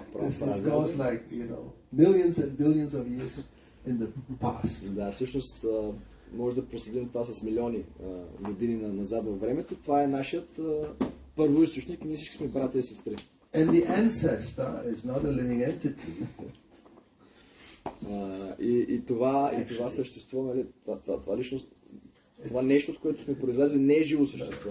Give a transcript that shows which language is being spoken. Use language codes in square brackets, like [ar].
[en] This goes like, millions and billions of years in the past. [bg] Да, всъщност може да проследим това с милиони години назад във времето. Това е нашият първоизточник и ние всички сме братя и сестри. [en] And the ancestor is not a living entity. [bg] И това същество, нали, това личност, това нещо, от което сме произлезли, не е живо същество.